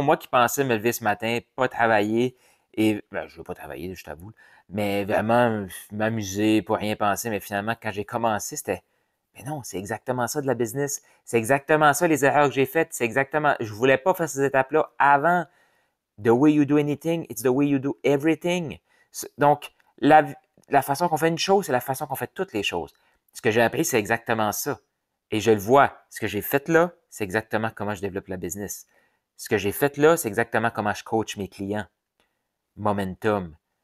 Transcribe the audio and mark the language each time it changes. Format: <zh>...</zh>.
<fr>Moi qui pensais me lever ce matin, pas travailler, et ben, je veux pas travailler, je t'avoue, mais vraiment m'amuser, pour rien penser. Mais finalement, quand j'ai commencé, c'était mais non, c'est exactement ça de la business. C'est exactement ça les erreurs que j'ai faites. C'est exactement. Je voulais pas faire ces étapes-là avant.</fr> <en>The way you do anything, it's the way you do everything.</en> <fr>Donc, la façon qu'on fait une chose, c'est la façon qu'on fait toutes les choses. Ce que j'ai appris, c'est exactement ça. Et je le vois. Ce que j'ai fait là, c'est exactement comment je développe la business. Ce que j'ai fait là, c'est exactement comment je coach mes clients. Momentum.</fr>